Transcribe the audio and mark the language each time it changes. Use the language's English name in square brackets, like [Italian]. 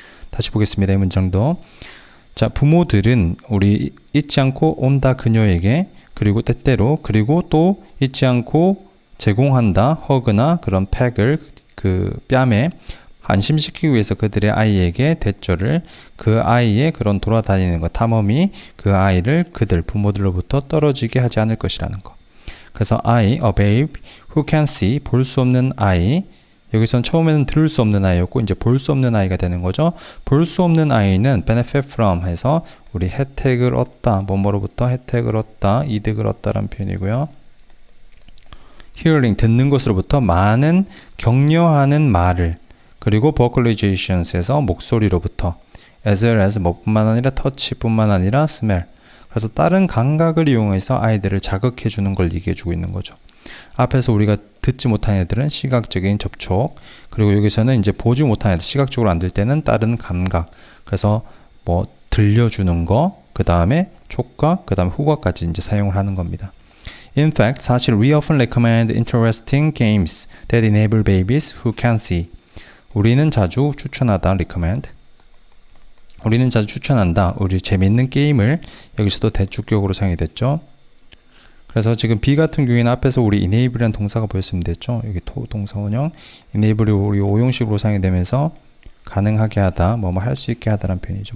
[Korean] 다시 보겠습니다. 이 문장도. 자, 부모들은 우리 잊지 않고 온다 그녀에게 그리고 때때로 그리고 또 잊지 않고 제공한다 허그나 그런 팩을 그 뺨에 안심시키기 위해서 그들의 아이에게 대절을 그 아이의 그런 돌아다니는 것 탐험이 그 아이를 그들 부모들로부터 떨어지게 하지 않을 것이라는 것. 그래서 [English] I, a babe who can see [Korean] 볼 수 없는 아이. 여기선 처음에는 들을 수 없는 아이였고 이제 볼 수 없는 아이가 되는 거죠. 볼 수 없는 아이는 benefit from 해서 우리 혜택을 얻다, 뭐뭐로부터 혜택을 얻다, 이득을 얻다라는 표현이고요. hearing 듣는 것으로부터 많은 격려하는 말을 그리고 vocalizations에서 목소리로부터 [English] as well as [Korean] 뭐뿐만 아니라 touch뿐만 아니라 smell. 그래서 다른 감각을 이용해서 아이들을 자극해 주는 걸 얘기해 주고 있는 거죠. 앞에서 우리가 듣지 못한 애들은 시각적인 접촉, 그리고 여기서는 이제 보지 못한 애들, 시각적으로 안 들 때는 다른 감각. 그래서 뭐 들려주는 거, 그 다음에 촉각, 그 다음에 후각까지 이제 사용을 하는 겁니다. [English] In fact, [Korean] 사실 [English] we often recommend interesting games that enable babies who can see. [Korean] 우리는 자주 추천하다, recommend. 우리는 자주 추천한다. 우리 재밌는 게임을 여기서도 대축격으로 사용이 됐죠. 그래서 지금 B 같은 경우에는 앞에서 우리 enable이라는 동사가 보였으면 됐죠. 여기 동사 원형 enable이 우리 오형식으로 사용이 되면서 가능하게 하다, 뭐뭐 할 수 있게 하다라는 표현이죠.